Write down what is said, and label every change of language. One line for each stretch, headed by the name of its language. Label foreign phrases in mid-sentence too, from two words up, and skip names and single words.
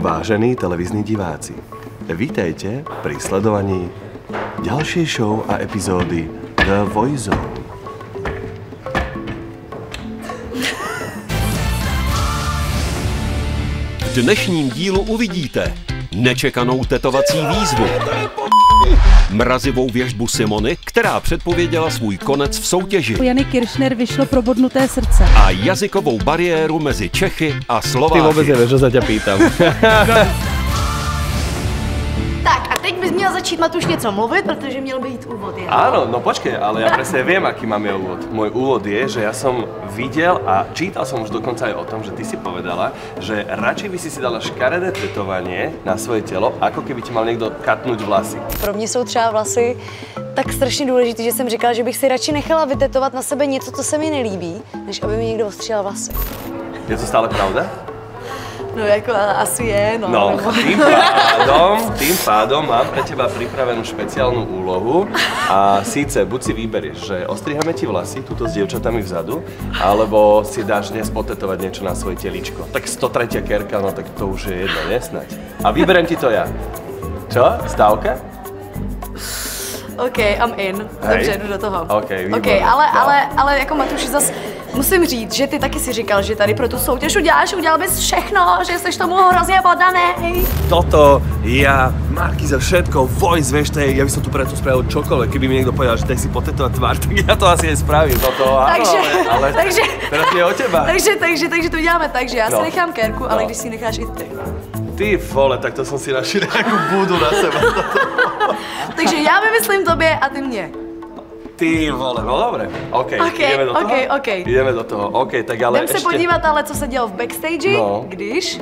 Slovak: Vážení televízni diváci, vítajte pri sledovaní ďalšej show a epizódy The Voice Zone.
Czech: V dnešním dílu uvidíte nečekanou tetovací výzvu, mrazivou věštbu Simony, která předpověděla svůj konec v soutěži, Jany Kiršner vyšlo probodnuté srdce a jazykovou bariéru mezi Čechy a Slováky. Ty vůbec nevíš, že se tě pýtam. Tak a teď bys měl začít, Matuš, něco mluvit, protože měl být úvod.
Slovak: Áno, no počkej, ale ja presne viem, aký máme úvod. Môj úvod je, že ja som videl a čítal som už dokonca aj o tom, že ty si povedala, že radšej by si dala škaredé tetovanie na svoje telo, ako keby ti mal niekto katnúť vlasy.
Czech: Pro mě jsou třeba vlasy tak strašně důležitý, že jsem říkala, že bych si radši nechala vytetovat na sebe něco, co se mi nelíbí, než aby mi někdo ostříhal vlasy.
Slovak: Je to stále pravda?
Czech: No jako asi je, no.
Slovak: No, tým pádom mám pre teba pripravenú špeciálnu úlohu a síce buď si vyberieš, že ostrihame ti vlasy, tuto s dievčatami vzadu, alebo si dáš dnes potetovať niečo na svoje teličko. Tak 103. kerka, no tak to už je jedno, nesnaď. A vyberiem ti to ja. Čo? Stávka?
English: OK, I'm in.
Czech: Dobře, jdu do toho. OK, výborně. Ale jako Matuši, zas musím říct, že ty taky si říkal, že tady pro tu soutěž udělal bys všechno, že jsi tomu hrozně podaný.
Slovak: Toto, ja, Markíza, všetko, voice, vieš, ja by som tu preto spravil čokoľvek, keby mi niekto povedal, že tak si potetovať tvár, tak ja to asi aj spravím, toto, áno, ale teraz je o teba.
Czech: Takže to uděláme tak, že já si nechám kerku, ale když si necháš i ty.
Slovak: Ty vole, tak to som si našiel nejakú búdu na seba.
Czech: Takže já vymyslím tobě a ty mě.
Slovak: Ty vole, no dobre, ideme do toho? Ideme do toho, tak ale
Czech: jdem se podívat, ale co se dělo v backstage, když?